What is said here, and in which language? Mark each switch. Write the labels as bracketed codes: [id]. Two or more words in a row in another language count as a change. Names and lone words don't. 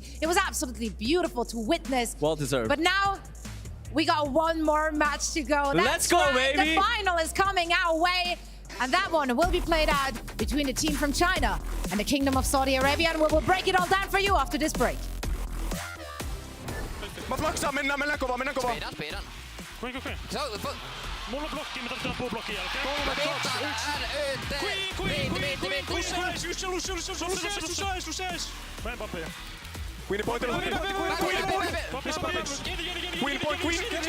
[en] It was absolutely beautiful to witness. Well deserved. But now we got one more match to go. Let's That's go, right. baby. The final is coming our way. And that one will be played out between the team from China and the Kingdom of Saudi Arabia. And we will break it all down for you after this break. [fi] Mä flaksaan, mennään kovaa. Speedan. Kuinka? Mulla on blokki, mä tarvitaan pull blokki jälkeen. 3, 2, 1. Mä Papia. [en] Queen point. Queen point.